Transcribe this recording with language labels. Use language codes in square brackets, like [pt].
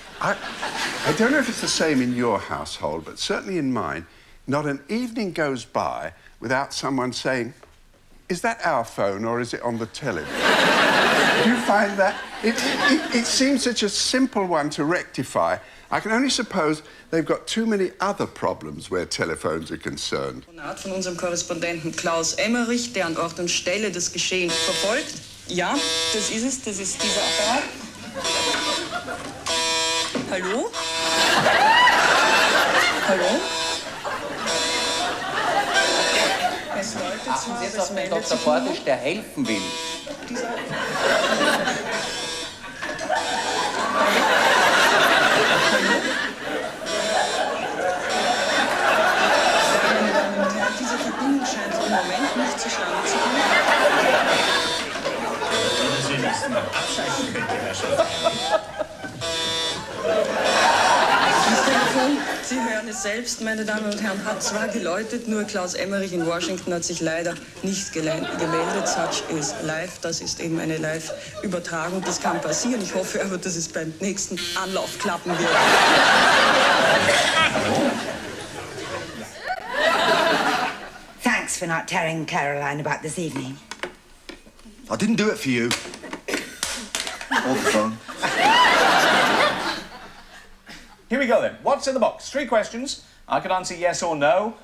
[en] I don't know if it's the same in your household, but certainly in mine, not an evening goes by without someone saying, "Is that our phone or is it on the television?" Do you find that? It seems such a simple one to rectify. I can only suppose they've got too many other problems where telephones are concerned. [de] Von unserem Korrespondenten Klaus Emmerich, der an Ort und Stelle des Geschehens verfolgt. Ja, das ist es. Das ist dieser Apparat. Hallo? Hallo? Es läutet zwar, aber es meldet jetzt doch sympathisch, der helfen will. Diese Verbindung scheint im Moment nicht zustande zu kommen. Sie nächsten Mal abschalten könnte, Herr Chef. Das Telefon, Sie hören es selbst, meine Damen und Herren, hat zwar geläutet, nur Klaus Emmerich in Washington hat sich leider nicht gemeldet. [en] Such is live, [de] das ist eben eine Live-Übertragung, das kann passieren. Ich hoffe aber, dass es beim nächsten Anlauf klappen wird. [en] Thanks for not telling Caroline about this evening. I didn't do it for you. Or the phone. Here we go then. What's in the box? 3 questions. I can answer yes or no.